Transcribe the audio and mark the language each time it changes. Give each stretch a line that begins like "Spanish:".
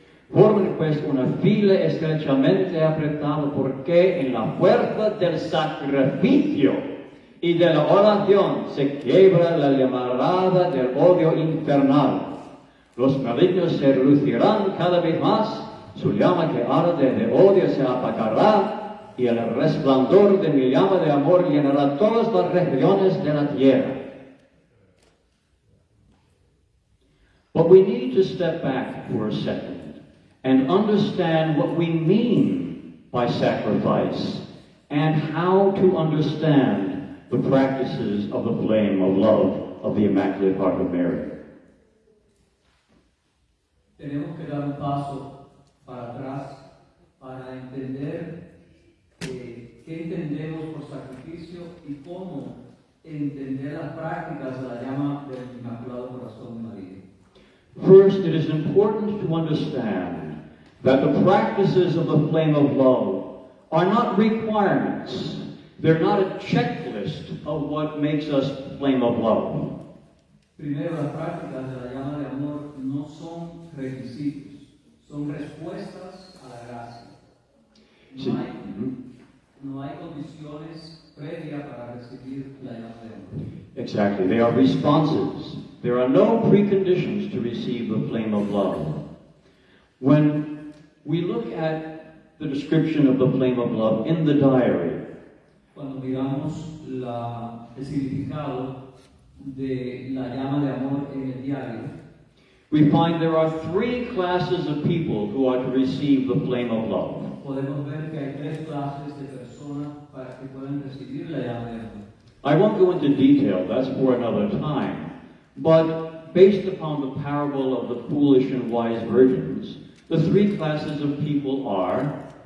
Spanish: Formen pues una fila estrechamente apretada, porque en la fuerza del sacrificio y de la oración se quiebra la llamarada del odio infernal. Los malignos se reducirán cada vez más, su llama que arde de odio se apagará, y el resplandor de mi llama de amor llenará todas las regiones de la tierra.
English: But we need to step back for a second and understand what we mean by sacrifice and how to understand the practices of the flame of love of the Immaculate Heart of Mary.
Spanish: Tenemos que dar un paso para atrás para entender qué entendemos por sacrificio y cómo entender las prácticas de la llama del Inmaculado Corazón de María.
English: First, it is important to understand that the practices of the flame of love are not requirements. They're not a checklist of what makes us flame of love.
Spanish: Primero, las prácticas de la llama de amor no son requisitos, son respuestas a la gracia. Sí. No hay condiciones previas para recibir la llama de amor.
English: Exactly. They are responses. There are no preconditions to receive the flame of love. When we look at the description of the flame of love in the diary,
Spanish: Cuando miramos el significado de la llama de amor en el diario,
English: we find there are three classes of people who are to receive the flame of love.
Spanish: podemos ver que hay tres clases de personas para que puedan recibir la llama de amor.
English: I won't go into detail, that's for another time. But based upon the parable of the foolish and wise virgins, the three classes of people are